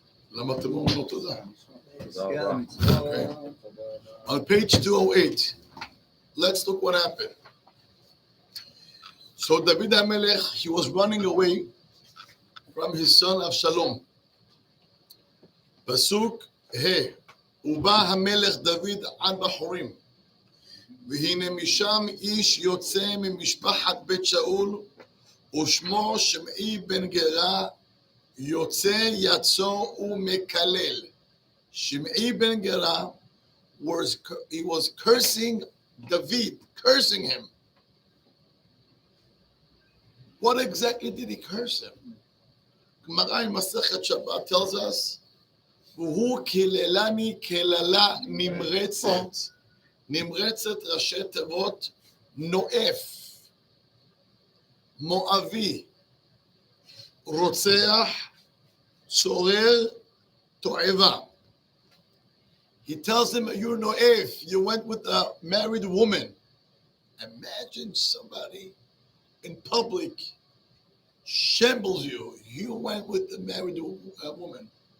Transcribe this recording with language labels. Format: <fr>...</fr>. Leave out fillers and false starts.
<he>למה אתם אומרים לו תודה? Okay.</he> <en>On page 208, let's look what happened. So David HaMelech, he was running away from his son Avshalom.</en> <he>Pasuk He, ובא המלך דוד עד בחורים, והנה משם איש יוצא ממשפחת בית שאול, ושמו שמעי בן גרה, יוצא יצא ומקלל. שמעי בן גרה,</he> <en>he was cursing David, cursing him. What exactly did he curse him? Gemara in Masechet Shabbat tells us,</en> <he>והוא קיללני קללה נמרצת, נמרצת ראשי תיבות נואף, מואבי, רוצח, צורר, תועבה.</he> <en>He tells him, you're no'ef, you went with a married woman. Imagine somebody in public shambles you. You went with a married woman.</en>